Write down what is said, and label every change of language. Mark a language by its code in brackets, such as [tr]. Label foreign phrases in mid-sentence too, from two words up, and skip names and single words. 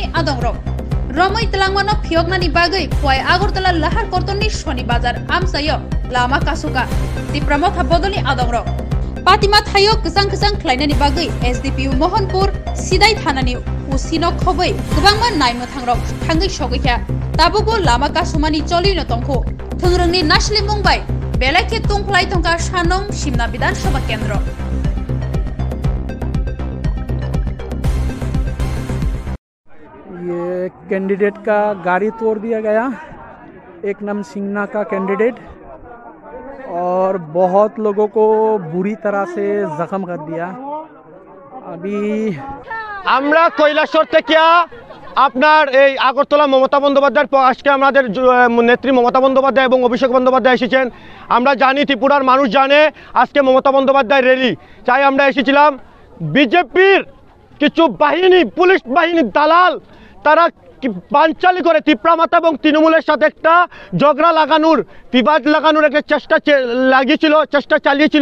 [trp] आदंरक रमै तलांमानो फियगनानि बागै खुवाय आगरतला लाहार कतरनि शनि बाजार आमसायो लामा कासुका तिप्रामथा बदलनि आदंरक पातिमा थायो गोजां ख्लायनायनि बागै एसडीपीयू मोहनपुर सिदाय थानानि उसिनो खबै गोबांमा नायमथांरक थांगै सगैखा ताबुबो लामा कासुमानि चलिनो तंखो थोंरोंनि नासलि मुंबाय बेलाके तुंख्लाय थंका शानং सिमना विधानसभा केंद्र [hi] ये कैंडिडेट का गाड़ी तोड़ दिया गया एक नाम सिंगना का कैंडिडेट और बहुत लोगों को बुरी तरह से जख्म कर दिया। अभी [bn] আমরা কৈলাসহর থেকে আপনার এই আগরতলা মমতা বন্দ্যোপাধ্যায়ের আজকে আমাদের নেত্রী মমতা বন্দ্যোপাধ্যায় এবং অভিষেক বন্দ্যোপাধ্যায় এসেছেন। আমরা জানি ত্রিপুরার মানুষ জানে আজকে মমতা বন্দ্যোপাধ্যায় র্যালি, তাই আমরা এসেছিলাম। বিজেপির কিছু বাহিনী, পুলিশ বাহিনীর দালাল, তারা বানচালি করে তিপ্রামাতা এবং তৃণমূলের সাথে একটা ঝগড়া লাগানোর, বিবাদ লাগানোর একটা চেষ্টা চালিয়েছিল।